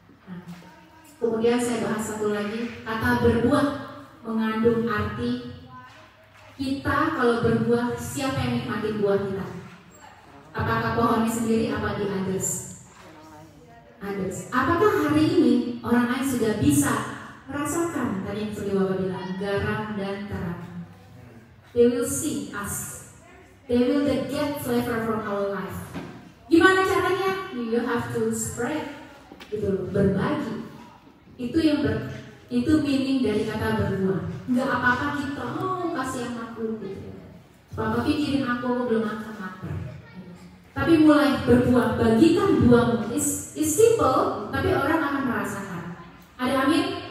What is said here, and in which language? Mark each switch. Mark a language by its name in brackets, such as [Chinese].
[Indonesian] Nah, kemudian saya bahas satu lagi, kata berbuah mengandung arti kita kalau berbuah, siapa yang nikmati buah kita? Apakah pohonnya sendiri, apa di others? Apakah hari ini orang lain sudah bisa merasakan tadi yang seperti Bapak bilang, garam dan terang? [English] They will see us. They will get flavor from our life. [Indonesian] Gimana caranya? [English] You have to spread, [Indonesian] gitu, berbagi. Itu meaning dari kata berbuah. Nggak apa-apa kita, kasih yang aku, gitu. Bapak pikirin aku belum akan lapar. Tapi mulai berbuah, bagikan buahmu. [English] It's simple, [Indonesian] tapi orang akan merasakan. Ada amin?